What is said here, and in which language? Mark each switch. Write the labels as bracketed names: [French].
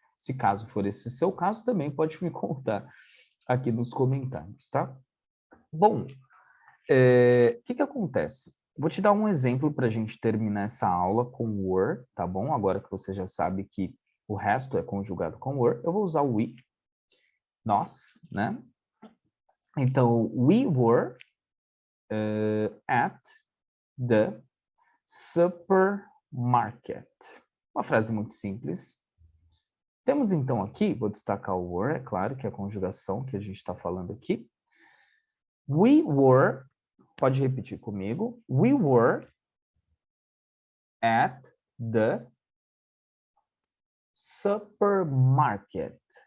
[Portuguese] Se caso for esse seu caso, também pode me contar aqui nos comentários, tá? Bom, o que acontece? Vou te dar um exemplo para a gente terminar essa aula com were, tá bom? Agora que você já sabe que o resto é conjugado com were, eu vou usar o we, nós, né? Então, [English] we were at the supermarket. [Portuguese] Uma frase muito simples. Temos então aqui, vou destacar o were, é claro, que é a conjugação que a gente está falando aqui. [English] We were, [Portuguese] pode repetir comigo. [English] We were at the supermarket.